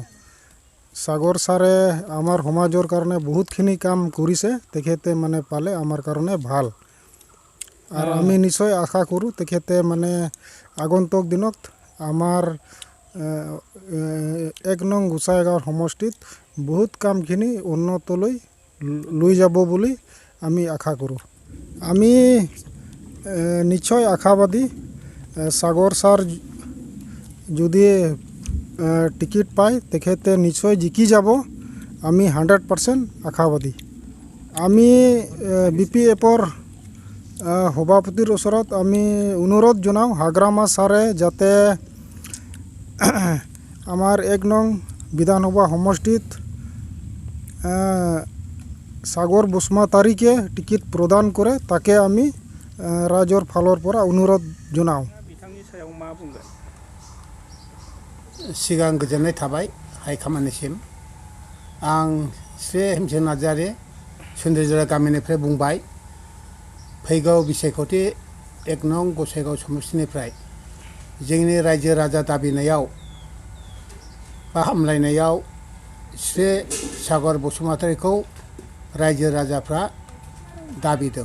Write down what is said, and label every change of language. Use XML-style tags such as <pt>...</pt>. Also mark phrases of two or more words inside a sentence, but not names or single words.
<as>সাগৰ ছাৰে আমাৰ সমাজৰ কাৰণে বহুতখিনি কাম কৰিছে তেখেতে মানে পালে আমাৰ কাৰণে ভাল আৰু আমি নিশ্চয় আশা কৰোঁ তেখেতে মানে আগন্তুক দিনত আমাৰ 1 নং গোসাইগাঁও সমষ্টিত বহুত কামখিনি उन्नतলৈ লৈ যাব বুলি আমি আশা কৰোঁ। আমি নিশ্চয় আশাবাদী সাগর স্যার যদি টিকিট পায় তেখেতে নিশ্চয় জিকি যাব। আমি 100% আশাবাদী। আমি বিপিএফৰ সভাপতিৰ ওচৰত আমি অনুৰোধ জনাওঁ হাগ্ৰামা ছাৰে যাতে আমাৰ 1 নং বিধানসভা সমষ্টিত সাগৰ বসুমতাৰীকে টিকেট প্ৰদান কৰে তাকে আমি ৰাইজৰ ফালৰ পৰা অনুৰোধ জনাওঁ।</as> <brx>सिगां गोजोननाय थाबाय हाइकमान्डनिसिम। आं श्री हेमचंद नार्जारी सुन्द्रिजरा गामिनिफ्राय बुंबाय फैगौ बिसायख'थि 1 नं गसाइगाव समष्टिनिफ्राय जोंनि रायजो राजा दाबिनायाव बा हामलायनायाव श्री सागर बसुमतारीखौ रायजो राजाफ्रा दाबिदों।</brx>